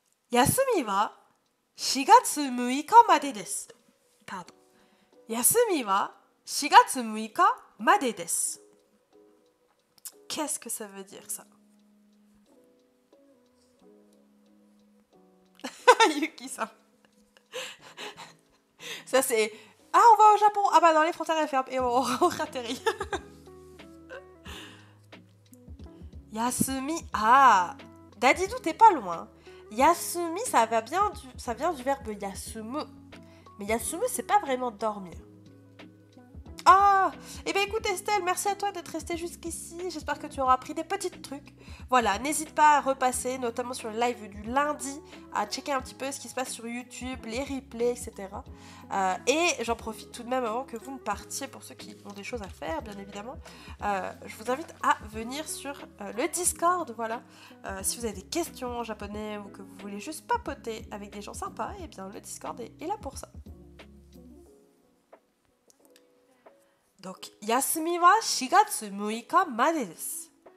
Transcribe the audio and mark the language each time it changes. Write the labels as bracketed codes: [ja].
[ja] Yasumi wa 4月6日までです。 [fr] Pardon. [ja] Yasumi wa 4月6日までです。 [fr] Qu'est-ce que ça veut dire ça? Yuki-san. Ça c'est... Ah, on va au Japon. Ah bah non, les frontières elles ferment et on atterrit. Yasumi. Ah, Dadidou, t'es pas loin. Yasumi, ça vient du verbe yasumu. Mais yasumu, c'est pas vraiment dormir. Ah, eh bien écoute Estelle, merci à toi d'être restée jusqu'ici. J'espère que tu auras appris des petits trucs. Voilà, n'hésite pas à repasser, notamment sur le live du lundi, à checker un petit peu ce qui se passe sur YouTube, les replays, etc. Et j'en profite tout de même avant que vous ne partiez, pour ceux qui ont des choses à faire, bien évidemment. Je vous invite à venir sur le Discord, voilà. Si vous avez des questions en japonais ou que vous voulez juste papoter avec des gens sympas, eh bien le Discord est là pour ça. Donc, [ja] 休みは4月6日までです。